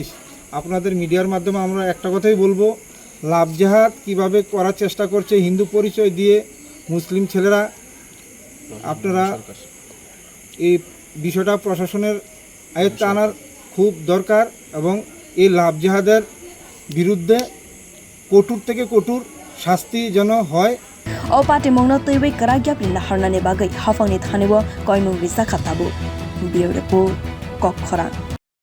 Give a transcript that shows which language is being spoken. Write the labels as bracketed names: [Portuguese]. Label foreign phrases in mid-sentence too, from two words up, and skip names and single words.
[Bangla] আপনাদের মিডিয়ার মাধ্যমে আমরা একটা কথাই বলবো, লাভ জেহাদ কীভাবে করার চেষ্টা করছে হিন্দু পরিচয় দিয়ে মুসলিম ছেলেরা, আপনারা এই বিষয়টা প্রশাসনের আয়ত্তে আনার খুব দরকার এবং এই লাভ জেহাদের বিরুদ্ধে কঠোর থেকে কঠোর শাস্তি যেন হয়। [Kok Borok] o Patimung no teiwi karagyapni naharnani bagai hafangni thanibo koimung rijak khatabu bwrwi koktwma